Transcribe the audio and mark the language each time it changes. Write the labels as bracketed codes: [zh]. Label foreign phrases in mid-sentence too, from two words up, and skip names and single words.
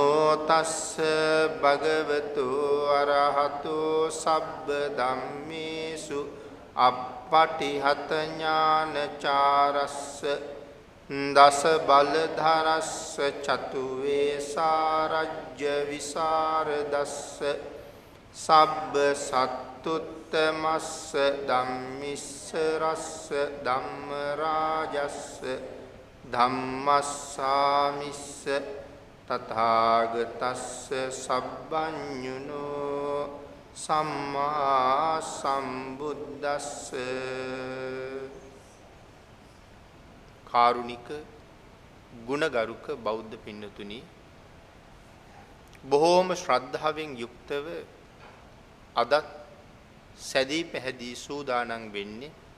[pi] තස්ස භගවතු අරහතෝ සබ්බ ධම්මේසු අප්පටිහත ඥානචාරස්ස දස බලධරස්ස චතු වේසාරජ්‍ය විසරදස්ස සබ්බ සත්තුත්තමස්ස ධම්මිස්ස රස්ස ධම්ම රාජස්ස ධම්මස්සාමිස්ස තථාගතස්ස සබ්බඤුනෝ සම්මා සම්බුද්දස්ස [si] කාරුණික ගුණගරුක බෞද්ධ පින්නතුනි බොහෝම ශ්‍රද්ධාවෙන් යුක්තව අදත් සැදී පැහැදී සූදානම් වෙන්නේ